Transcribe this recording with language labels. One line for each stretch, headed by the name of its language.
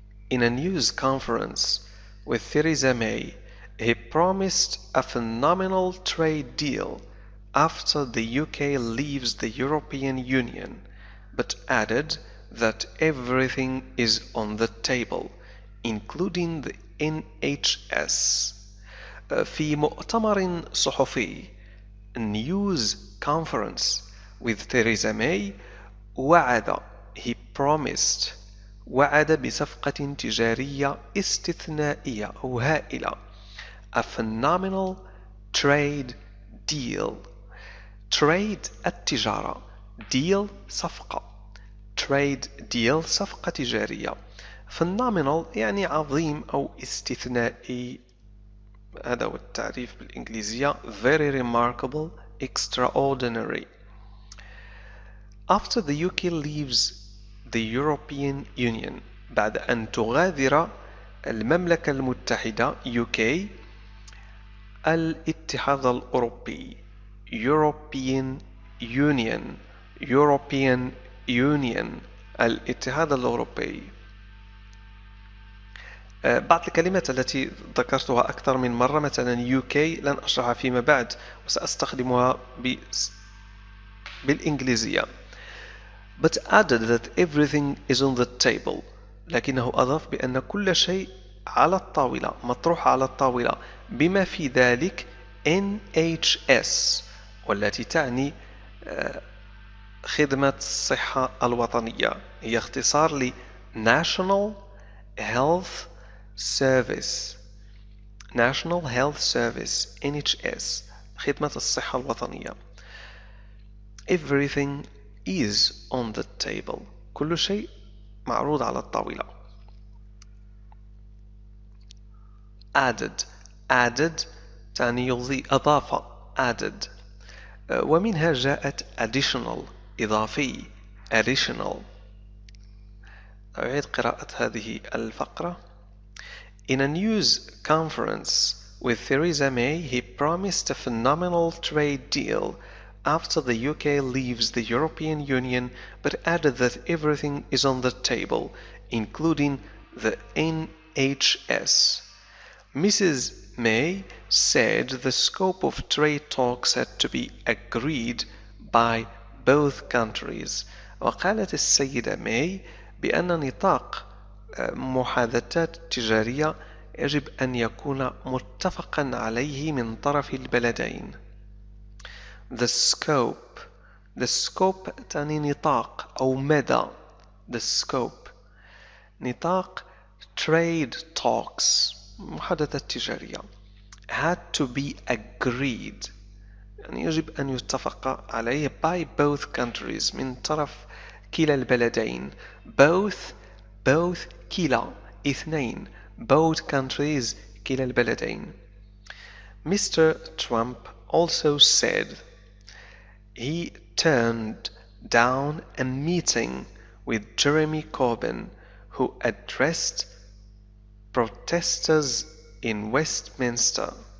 English: In a news conference with Theresa May, he promised a phenomenal trade deal after the UK leaves the European Union, but added that everything is on the table, including the NHS.
Arabic: في مؤتمر صحفي
English: news conference with Theresa May
Arabic: وعد بصفقة تجارية استثنائية أو هائلة.
English: a phenomenal trade deal. trade
Arabic: التجارة،
English: deal
Arabic: صفقة.
English: trade deal
Arabic: صفقة تجارية. phenomenal يعني عظيم أو استثنائي، هذا هو التعريف بالإنجليزية.
English: very remarkable, extraordinary. After the UK leaves the European Union,
Arabic: بعد أن تغادر المملكة المتحدة UK الاتحاد الأوروبي
English: European Union الاتحاد الأوروبي.
Arabic: بعض الكلمات التي ذكرتها أكثر من مرة مثلا UK لن أشرحها فيما بعد وسأستخدمها بالإنجليزية.
English: but added that everything is on the table.
Arabic: لكنه أضاف بأن كل شيء على الطاولة، مطروح على الطاولة، بما في ذلك NHS والتي تعني خدمة الصحة الوطنية، هي اختصار ل
English: National Health Service
Arabic: NHS خدمة الصحة الوطنية.
English: Everything is on the table.
Arabic: كل شيء معروض على الطاولة. added تعني يضيف، أضاف added. ومنها جاءت additional إضافي additional. أعيد قراءة هذه الفقرة.
English: In a news conference with Theresa May, he promised a phenomenal trade deal after the UK leaves the European Union, but added that everything is on the table, including the NHS. Mrs. May said the scope of trade talks had to be agreed by both countries.
Arabic: وقالت السيدة ماي بأن نطاق محادثات تجارية يجب أن يكون متفقا عليه من طرف البلدين.
English: The scope
Arabic: تعني نطاق أو مدى.
English: the scope
Arabic: نطاق
English: trade talks
Arabic: محادثات تجارية
English: had to be agreed
Arabic: يعني يجب أن يتفق عليه
English: by both countries
Arabic: من طرف كلا البلدين both كلا اثنين
English: both countries
Arabic: كلا البلدين.
English: Mr. Trump also said he turned down a meeting with Jeremy Corbyn who addressed protesters in Westminster.